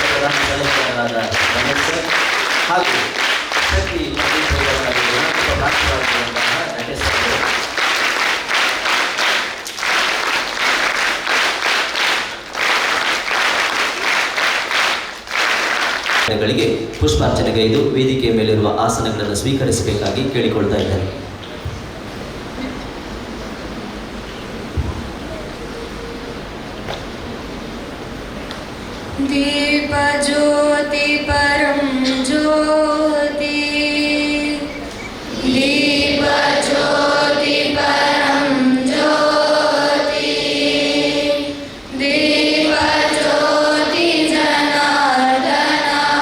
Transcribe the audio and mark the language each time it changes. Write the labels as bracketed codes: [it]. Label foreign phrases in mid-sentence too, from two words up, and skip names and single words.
[kn] ಸದಸ್ಯರಾದ ರಮೇಶ್ ಸರ್ ಹಾಗೂ ಶಕ್ತಿ ನಟೇಶ್ ಗಳಿಗೆ ಪುಷ್ಪಾರ್ಚನೆಗೈದು ವೇದಿಕೆಯ ಮೇಲಿರುವ ಆಸನಗಳನ್ನು ಸ್ವೀಕರಿಸಬೇಕಾಗಿ ಕೇಳಿಕೊಳ್ತಾ ಇದ್ದಾರೆ. [sa] दीप ज्योति परम ज्योति, दीप ज्योति परम ज्योति, दीप ज्योति जनार्दनः,